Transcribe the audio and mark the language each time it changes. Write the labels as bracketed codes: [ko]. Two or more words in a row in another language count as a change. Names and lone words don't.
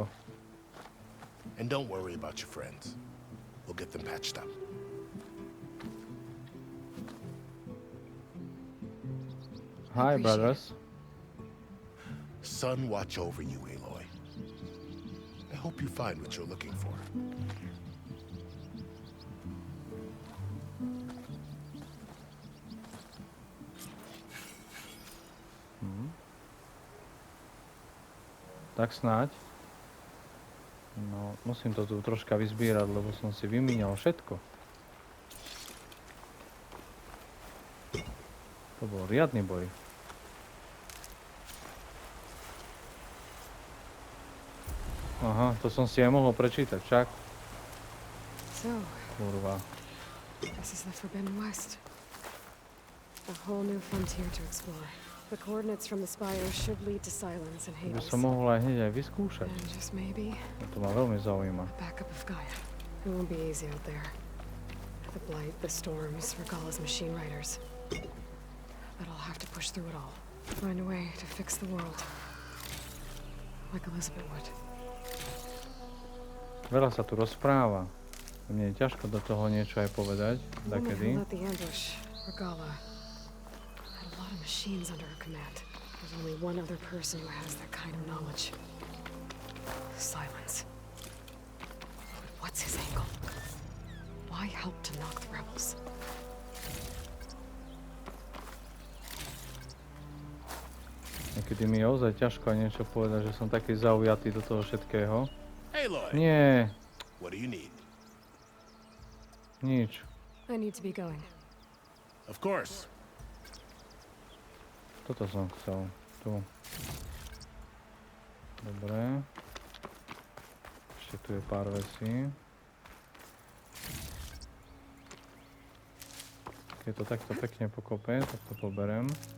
[en] And don't worry about your friends. We'll get them patched up. Hi, brothers. Sun watch over you, Aloy. I hope you find what you're looking for. [sk] Tak snáď. No, musím to tu troška vyzbierať, lebo som si vymíňal všetko. To bol riadny boj. Aha, to som si aj mohol prečítať, však. [en] So, [sk] Kurva. [en] this is the Forbidden West. A whole new frontier to explore. The coordinates from the spire should lead to silence and [sk] To by [en] Hades. [sk] som mohol aj hneď aj vyskúšať. [en] And just maybe, [sk] To ma veľmi zaujíma. [en] backup of Gaia. It won't be easy out there. The blight, the storms, Regala's machine riders. But I'll have to push through it all. Find a way to fix the world. Like Elizabeth would. [sk] Veľa sa tu rozpráva. Mne je ťažko do toho niečo aj povedať. [en] The woman who [sk] Dakedy. [en] led the ambush, Regala, had a lot of machines under her command. There's only one other person who has that kind of knowledge. Silence. What's his angle? Why help to knock the rebels? [sk] Niekedy mi je ozaj ťažko niečo povedať, že som taký zaujatý do toho všetkého. [en] Aloy! [sk] Nie, [en] What do you need? [sk] nič. [en] I need to be going. Of course. [sk] Toto som chcel. Tu. Dobre. Ešte tu je pár vecí. Keď to takto pekne pokope, tak to poberem.